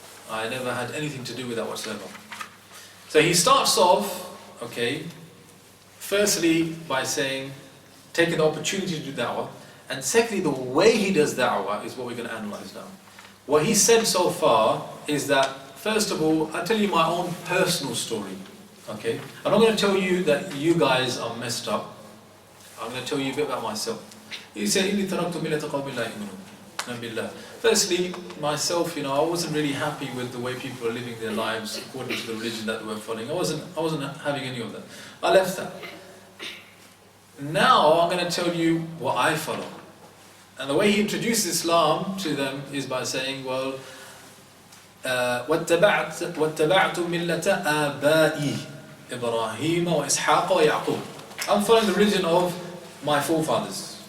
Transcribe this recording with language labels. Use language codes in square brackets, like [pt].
[en] I never had anything to do with that whatsoever. So he starts off, okay, firstly by saying, taking the opportunity to do da'wah, and secondly, the way he does da'wah is what we're going to analyze now. What he said so far is that, first of all, I'll tell you my own personal story, okay? I'm not going to tell you that you guys are messed up. I'm going to tell you a bit about myself. He said, [ar] إِنِّي تَرَكْتُ مِلَّةَ قَوْمٍ لَا يُؤْمِنُونَ بِاللَّهِ. [en] Firstly, myself, I wasn't really happy with the way people are living their lives according to the religion that they were following. I wasn't having any of that. I left that. Now I'm going to tell you what I follow. And the way he introduces Islam to them is by saying, well, [ar] وَاتَّبَعْتُ مِلَّةَ آبَائِي إِبْرَاهِيمَ وَإِسْحَاقَ وَيَعْقُوبَ. [en] I'm following the religion of my forefathers.